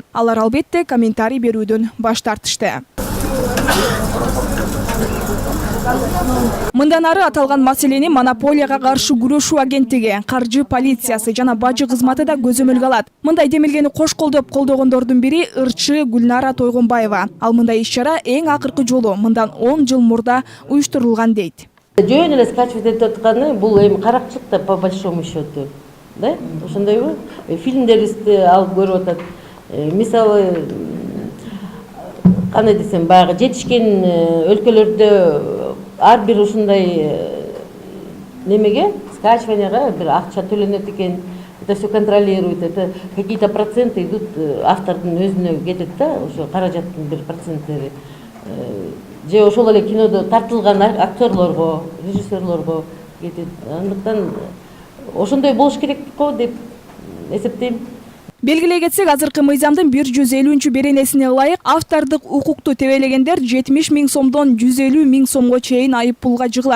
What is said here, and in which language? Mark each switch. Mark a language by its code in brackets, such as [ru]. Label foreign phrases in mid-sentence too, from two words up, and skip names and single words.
[ky] Алар албетте комментарий берүүдөн баш тартышты. Мындан ары аталган маселени монополияга каршы күрөшүү агенттиги, каржы полициясы жана бажы кызматы да көзөмөлгө алат. Мындай демилгени кош колдоп колдогондордун бири ырчы Гүлнара Тойгонбаева. Ал мындай иш-чара эң акыркы жолу мындан 10 жыл мурда уюштурулган дейт. Жөн эле скачивать этип атканы бул эми каракчылык да [ru] по большому счету, [ky] да? Ошондойбу? Фильмдерди алып көрүп атат. Мисалы кандай десем, баягы жетишкен өлкөлөрдө ар бир ушундай немеге, скачиванияга бир акча төлөнөт экен. [ru] Это все контролирует, это какие-то проценты идут [ky] автордун өзүнө кетет да, ошо каражаттын бир проценттери. Же ошол эле кинодо тартылган актерлорго, режиссерлорго кетет. Андыктан ошондой болуш керек го деп эсептейм. Белгилей кетсек, азыркы мыйзамдын 150-чү беренесине ылайык автордук укукту тебелегендер 70 000 сомдон 150 000 сомго чейин айып пулга жыгылат.